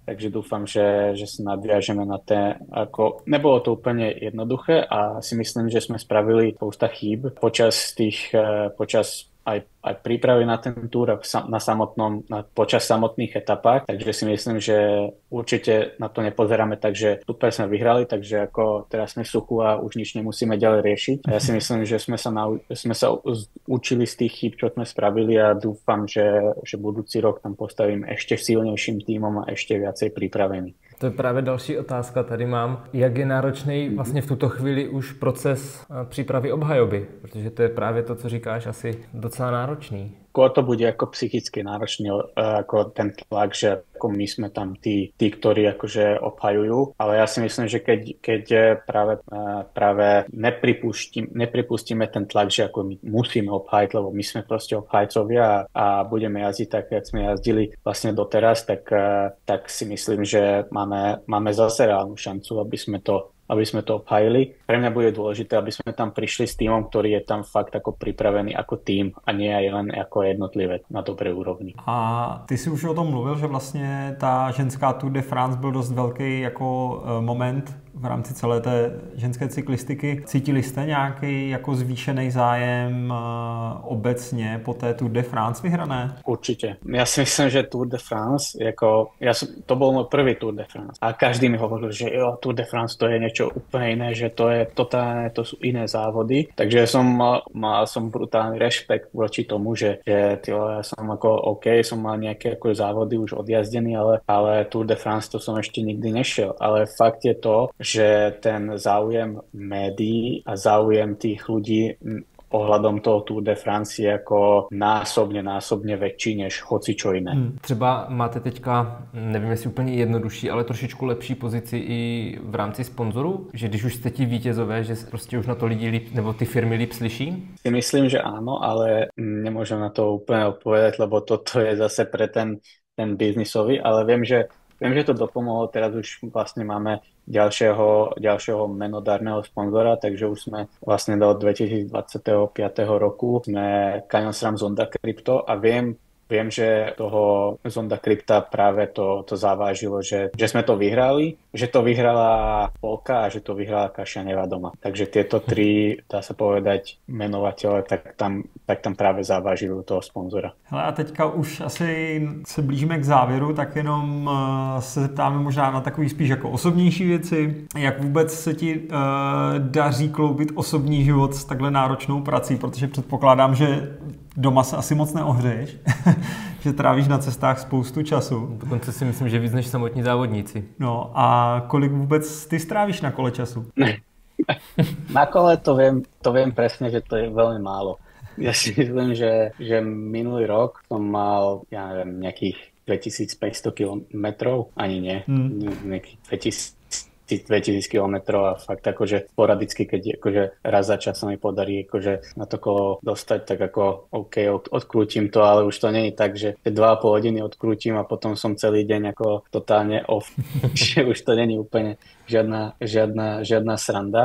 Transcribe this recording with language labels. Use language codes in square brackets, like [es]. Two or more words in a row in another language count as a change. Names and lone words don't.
[sk] Takže dúfam, že sa nadviažeme na té, ako nebolo to úplne jednoduché a si myslím, že sme spravili spousta chýb počas aj prípravy na ten túr počas samotných etapách, takže si myslím, že určite na to nepozeráme tak, že super sme vyhrali, takže ako teraz sme v suchu a už nič nemusíme ďalej riešiť. Ja si myslím, že sme sa učili z tých chýb, čo sme spravili a dúfam, že budúci rok tam postavím ešte silnejším tímom a ešte viacej pripravený. [cs] To je právě další otázka, tady mám. Jak je náročný vlastně v tuto chvíli už proces přípravy obhajoby? Protože to je právě to, co říkáš, asi docela náročný. [sk] To bude ako psychicky náročný, ako ten tlak, že ako my sme tam tí ktorí akože obhajujú, ale ja si myslím, že keď práve nepripustíme ten tlak, že ako my musíme obhajiť, lebo my sme proste obhajcovia a budeme jazdiť tak, jak sme jazdili vlastne doteraz, tak si myslím, že máme zase reálnu šancu, aby sme to obhajili. Pre mňa bude dôležité, aby sme tam prišli s tímom, ktorý je tam fakt ako pripravený ako tím a nie aj len ako jednotlivec na dobrej úrovni. [cs] A ty si už o tom mluvil, že vlastně ta ženská Tour de France byl dost velký jako moment v rámci celé té ženské cyklistiky. Cítili jste nějaký jako zvýšený zájem obecně po té Tour de France vyhrané? [sk] Určite. Ja si myslím, že Tour de France, to bol môj prvý Tour de France. A každý mi hovoril, že Tour de France to je niečo úplne iné, že to je totálne, to sú iné závody. Takže mal som brutálny rešpekt voči tomu, že ja som ako OK, som mal nejaké ako závody už odjazdený, ale Tour de France to som ešte nikdy nešiel. Ale fakt je to, že ten záujem médií a záujem tých ľudí ohľadom toho Tour de France je [cs] jako násobně [sk] väčší než hocičo jiné. [cs] Třeba máte teďka, nevím jestli úplně jednodušší, ale trošičku lepší pozici i v rámci sponzorů? Že když už jste ti vítězové, že prostě už na to lidi líp, nebo ty firmy líp slyší? [sk] Si myslím, že áno, ale nemôžem na to úplne odpovedať, lebo toto je zase pre ten biznisový, ale viem, že to dopomohlo, teraz už vlastne máme ďalšieho menodárneho sponzora, takže už sme vlastne do 2025 roku sme Canyon SRAM Zonda Crypto a viem, že toho Zonda Crypta práve to zavážilo, že sme to vyhrali, že to vyhrala Polka a že to vyhrala Kasia Nevadoma. Takže tieto tri, dá sa povedať, menovateľe, tak tam práve zavážili toho sponzora. [cs] Hele, a teďka už asi se blížíme k závěru, tak jenom se zeptáme možná na takový spíš jako osobnější věci. Jak vůbec se ti daří kloubit osobní život s takhle náročnou prací, protože předpokládám, že doma se asi moc neohřeješ, že trávíš na cestách spoustu času. Dokonce si myslím, že víc než samotní závodníci. No a kolik vůbec ty strávíš na kole času? [sk] Na kole to viem presne, že to je veľmi málo. Ja si myslím, že minulý rok som mal, ja neviem, nejakých 2500 kilometrov, ani nie, nejakých 2000 kilometrov a fakt akože sporadicky, keď akože raz za čas sa mi podarí akože na to kolo dostať, tak ako OK, odkrútim to, ale už to nie je tak, že 2,5 hodiny odkrútim a potom som celý deň ako totálne off, že už to nie je úplne žiadna sranda.